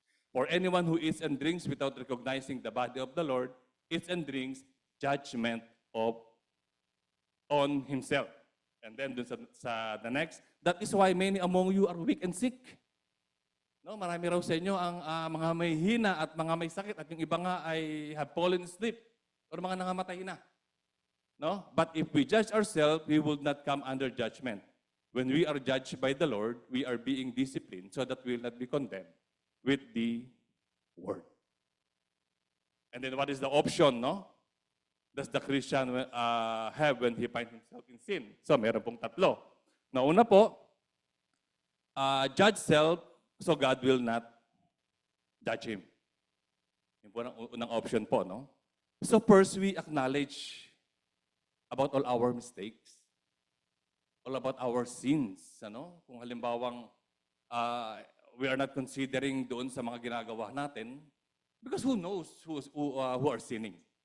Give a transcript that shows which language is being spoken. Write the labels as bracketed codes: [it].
[en] For anyone who eats and drinks without recognizing the body of the Lord, eats and drinks judgment of on himself. And then [tl] dun sa [en] the next, that is why many among you are weak and sick. [tl] No, marami raw sa inyo ang mga may hina at mga may sakit at yung iba nga ay [en] have fallen asleep [tl] or mga nangamatay na. No? [en] But if we judge ourselves, we will not come under judgment. When we are judged by the Lord, we are being disciplined so that we will not be condemned with the word. And then what is the option, no? Does the Christian have when he finds himself in sin? [tl] So meron pong tatlo. Na una po, [en] judge self so God will not judge him. [tl] Yun po ang unang option po, no? [en] So first, we acknowledge about all our mistakes, all about our sins, ano? [tl] Kung halimbawang [en] we are not considering [tl] doon sa mga ginagawa natin, [en] because who knows who are sinning?